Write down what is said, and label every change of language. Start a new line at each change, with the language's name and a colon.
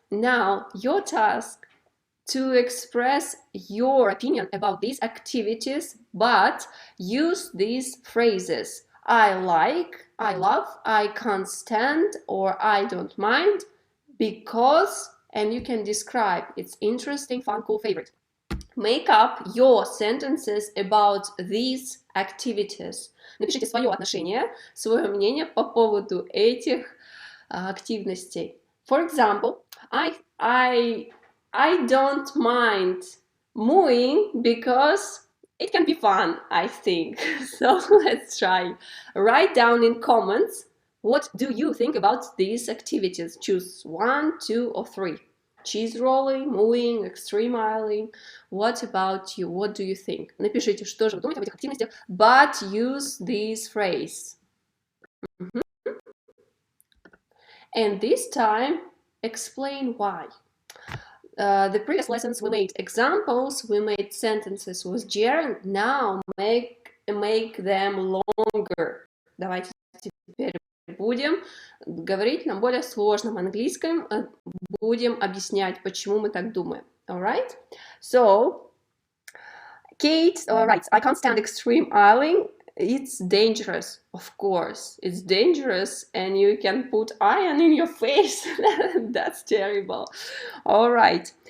English: Now your task to express your opinion about these activities, but use these phrases. I like, I love, I can't stand, or I don't mind, because, and you can describe it's interesting, fun, cool, favorite. Make up your sentences about these activities.
Russian: Напишите свое отношение, свое мнение по поводу этих активностей.
English: For example, I don't mind mooing because it can be fun, I think. So let's try. Write down in comments what do you think about these activities. Choose 1, 2, or 3. Cheese rolling, mooing, extreme ironing. What about you? What do you think?
Russian: Напишите, что же вы думаете об этих активностях,
English: but use this phrase. And this time, explain why. The previous lessons we made examples, we made sentences with gerund. Now make them longer.
Russian: Давайте теперь будем говорить на более сложном английском. Будем объяснять, почему мы так думаем.
English: Alright? So, Kate writes, I can't stand extreme ironing. It's dangerous, of course. It's dangerous, and you can put iron in your face. That's terrible. All right.